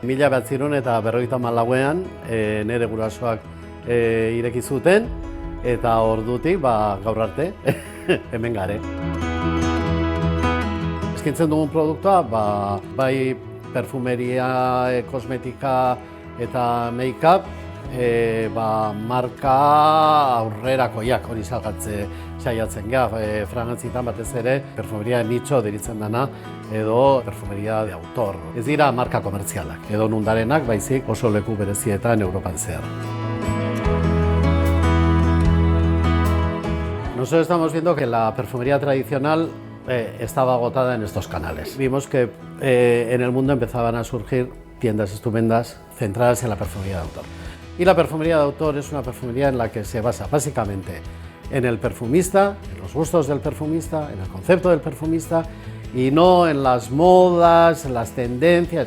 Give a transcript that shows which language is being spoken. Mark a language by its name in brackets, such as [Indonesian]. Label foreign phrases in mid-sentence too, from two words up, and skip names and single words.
[Basque] 1954ean nire gurasoak ireki zuten eta ordutik gaur arte hemen gare. Eskaintzen dugun produktua bai perfumeria, kosmetika eta make-up, marka aurrerakoiak hori salgatze saiatzen ga, fragantzietan batez ere perfumeria nicho deritzen dana edo [Spanish] perfumeria de autor. [Basque] Ez dira marka komertzialak edo nundarenak, baizik oso leku berezietan Europan zehar. [Spanish] Nosotros estamos viendo que la perfumería tradicional estaba agotada en estos canales. Vimos que en el mundo empezaban a surgir tiendas estupendas centradas en la perfumería de autor. Y la perfumería de autor es una perfumería en la que se basa básicamente en el perfumista, en los gustos del perfumista, en el concepto del perfumista y no en las modas, en las tendencias.